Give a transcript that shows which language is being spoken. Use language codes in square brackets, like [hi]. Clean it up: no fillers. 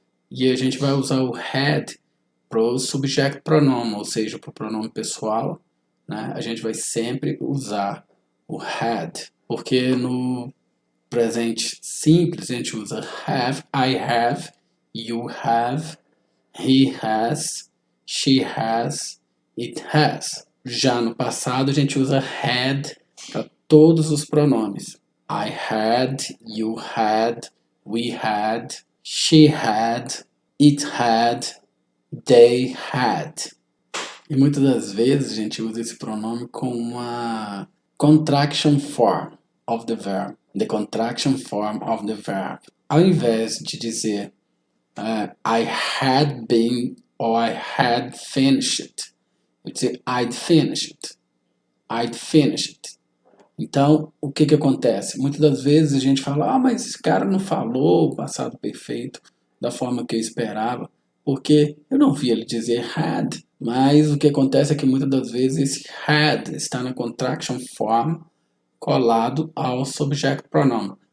[pt] e a gente vai usar o had para o subject pronoun, ou seja, para o pronome pessoal, a gente vai sempre usar o had, porque no presente simples a gente usa have, [en] I have, you have, he has, she has, it has. [pt] Já no passado a gente usa had para todos os pronomes. [en] I had, you had, we had, she had, it had, they had. [pt] E muitas das vezes a gente usa esse pronome com uma [en] contraction form of the verb. The contraction form of the verb. [pt] Ao invés de dizer [en] I had been or I had finished, [pt] eu dizer [en] I'd finished. I'd finished. [pt] Então, o que acontece? Muitas das vezes a gente fala, mas esse cara não falou o passado perfeito da forma que eu esperava, porque eu não vi ele dizer had. Mas o que acontece é que muitas das vezes esse had está na contraction form colado ao subject pronoun.